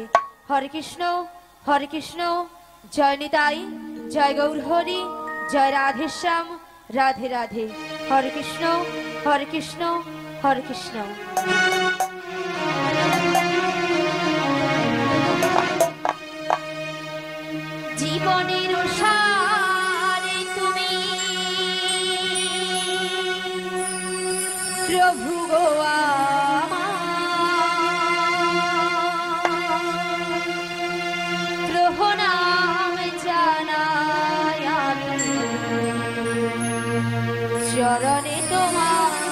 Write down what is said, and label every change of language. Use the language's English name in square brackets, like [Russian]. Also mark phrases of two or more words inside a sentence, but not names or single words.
[Hindi] हरे कृष्ण जय निताई जय गौर हरि जय राधेश्याम राधे राधे। हरे कृष्ण हरे कृष्ण हरे कृष्ण। [Bangla] জীবনের সারে তুমি প্রভু গো প্রণাম জানাই আমি চরণে তোমার।